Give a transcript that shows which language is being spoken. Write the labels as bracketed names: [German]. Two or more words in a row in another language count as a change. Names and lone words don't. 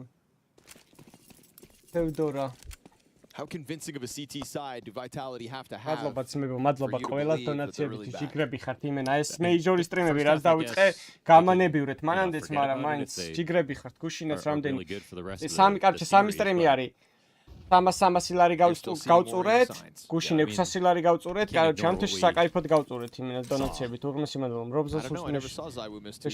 [Georgian] თევდორა. [English] How convincing of a CT side do Vitality have to have? [Georgian] მადლობა ყველა დონაციებით ჯიგრები ხართ იმენა ეს მეიჯორი სტრიმები რაც დავიწყე გამანებივრეთ მანამდეც მაგრამ მაინც ჯიგრები ხართ გუშინაც რამდენი სამი სტრიმი არის 300 ლარი გავწურეთ, გუშინ 600 ლარი გავწურეთ, ჩემთვის საკაიფოდ გავწურეთ იმენა დონაციებით, უღმესი მადლობა, რობზას უსმენში.